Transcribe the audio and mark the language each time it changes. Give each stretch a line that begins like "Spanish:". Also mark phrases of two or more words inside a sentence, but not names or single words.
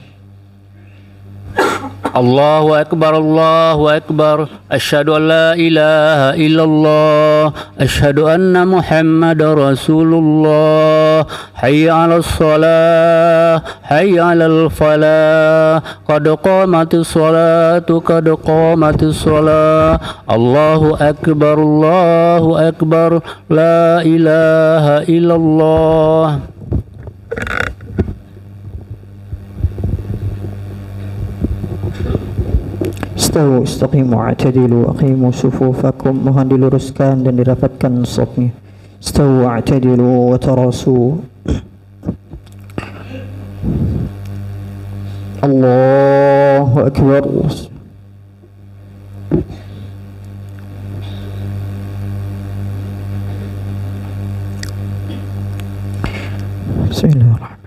Arabic: الله أكبر الله أكبر أشهد أن لا إله إلا الله أشهد أن محمد رسول الله حي على الصلاة حي على الفلاح قد قامت الصلاة قد قامت الصلاة الله أكبر لا إله إلا الله. استووا استقيموا اعتدلوا أقيموا صفوفكم.
Indonesian: Mohon diluruskan dan dirapatkan safnya.
Arabic: استووا اعتدلوا وتراصوا. الله أكبر. بسم الله الرحمن الرحيم.